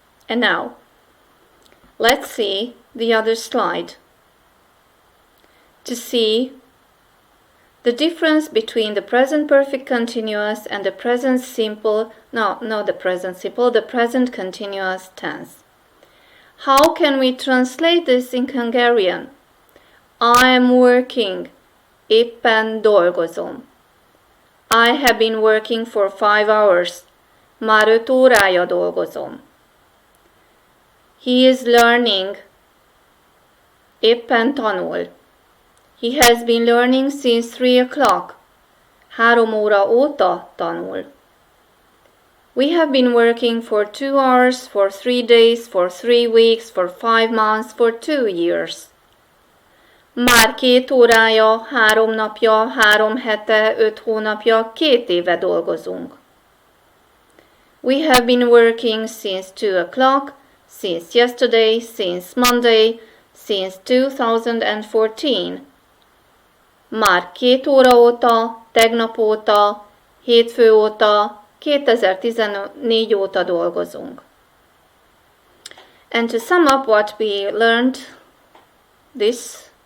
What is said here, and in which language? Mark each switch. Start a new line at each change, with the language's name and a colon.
English: And now, let's see the other slide to see the difference between the present perfect continuous and the present simple, the present continuous tense. How can we translate this in Hungarian? I am working,
Hungarian: éppen dolgozom.
English: I have been working for 5 hours,
Hungarian: már 5 órája dolgozom.
English: He is learning,
Hungarian: éppen tanul.
English: He has been learning since 3 o'clock.
Hungarian: 3 óra óta tanul.
English: We have been working for 2 hours, for 3 days, for 3 weeks, for 5 months, for 2 years.
Hungarian: Már 2 órája, 3 napja, 3 hete, 5 hónapja, 2 éve dolgozunk.
English: We have been working since 2 o'clock, since yesterday, since Monday, since 2014.
Hungarian: Már 2 óra óta, tegnap óta, hétfő óta, 2014 óta dolgozunk.
English: And to sum up what we learned this